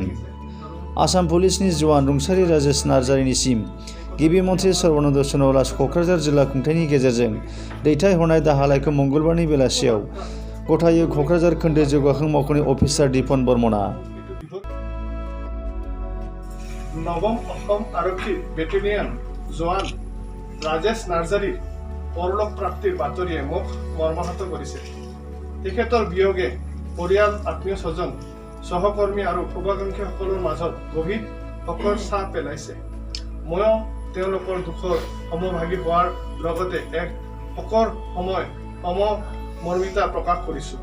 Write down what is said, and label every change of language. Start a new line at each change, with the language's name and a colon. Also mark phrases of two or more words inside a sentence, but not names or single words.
Bodo: आसाम पुलिसनि जवान रुंसारि राजेश नार्जारिनिसिम गिबि मन्थ्रि सर्बानन्द सन'वाला क'क्राझार जिल्ला खुंथायनि गेजेरजों दैथायहरनाय दाहालायखौ मंगलबारनि बेलासियाव गथायो क'क्राझार खोन्दो जौगाखां मावख'नि अफिसार दिपन बर्मनआ।
Assamese: নৱম অসম আৰক্ষী বেটেলিয়ন জোৱান ৰাজেশ নাৰ্জাৰীৰ পৰলোক প্ৰাপ্তিৰ বাতৰিয়ে মোক মৰ্মাহত কৰিছে। তেখেতৰ বিয়োগে পৰিয়াল আত্মীয় স্বজন সহকৰ্মী আৰু শুভাকাংক্ষীসকলৰ মাজত গভীৰ শোকৰ ছাঁ পেলাইছে। ময়ো তেওঁলোকৰ দুখৰ সমভাগী হোৱাৰ লগতে এক শোকৰ সমমৰ্মিতা প্ৰকাশ কৰিছোঁ।